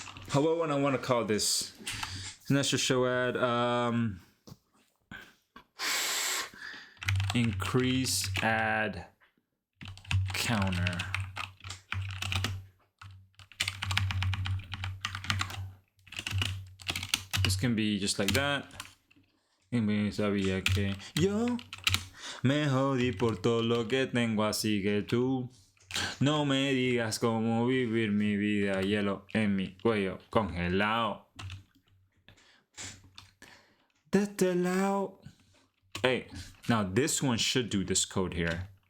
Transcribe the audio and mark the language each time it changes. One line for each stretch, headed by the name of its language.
English: However, I want to call this. Let's just show add increase add counter. This can be just like that.
Spanish: Sabía que yo me jodí por todo lo que tengo, así que tú no me digas cómo vivir mi vida. Hielo en mi cuello congelado. De este lado.
English: Hey, now this one should do this code here.